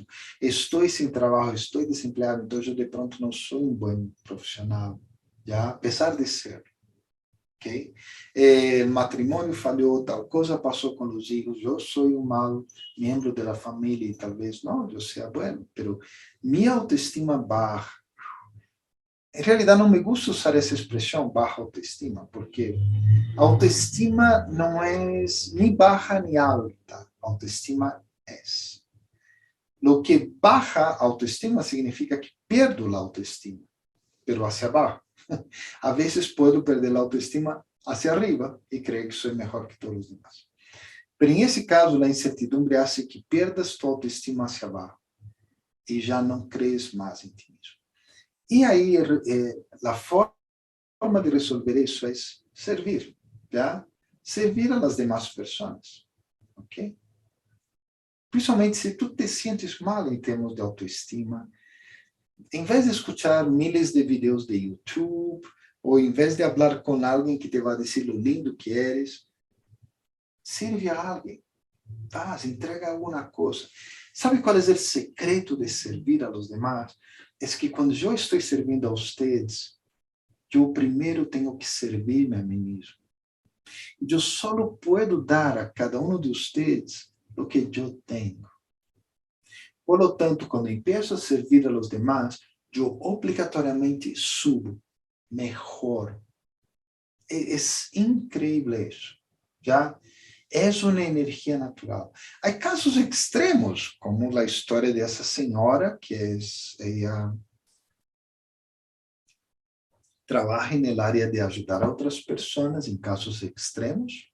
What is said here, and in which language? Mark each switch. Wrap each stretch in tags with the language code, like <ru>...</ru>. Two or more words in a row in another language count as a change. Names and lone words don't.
<pt>Estou sem trabalho, estou desempregado, então eu de pronto não sou um bom profissional, já, apesar de ser. Okay? O matrimônio falhou, tal coisa passou com os filhos, eu sou um mau membro da família e talvez não, eu seja</pt> <es>bueno, pero</es> <pt>minha autoestima baixa. Em realidade, não me gusta usar essa expressão, baixa autoestima, porque autoestima não é nem baixa nem alta, autoestima é.</pt> <es>Lo que</es> <pt>baixa autoestima significa que perdo a autoestima,</pt> <es>pero hacia abaixo.</es> <pt>A vezes</pt> <es>puedo perder</es> <pt>a autoestima</pt> <es>hacia arriba</es> <pt>e creer que sou melhor que todos os demás. Pero em esse caso, a</pt> <es>incertidumbre hace</es> <pt>que perdas tu autoestima hacia abaixo e já não crees mais em ti mesmo. E aí, a forma de resolver isso é servir, já? Servir</pt> <es>a las demás</es> <pt>pessoas, ok? Principalmente se tu</pt> <es>te sientes mal</es> <pt>em termos de autoestima, em vez de</pt> <es>escuchar miles</es> <pt>de vídeos de YouTube, ou em vez de falar com alguém que te vai dizer o lindo que eres, sirve a alguém, faz, entrega alguma coisa. Sabe qual é o secreto de servir</pt> <es>a los demás?</es> <pt>É que quando eu estou servindo a vocês, eu primeiro tenho que servir-me a mim mesmo. Eu só posso dar a cada um de vocês o que eu tenho.</pt> <es>Por lo tanto, quando empiezo a servir a los demás,</es> <pt>eu obrigatoriamente subo, mejor. É incrível isso, já? É uma energia natural. Há casos extremos, como a história dessa senhora, que ela trabalha na área de ajudar a outras pessoas em casos extremos.</pt>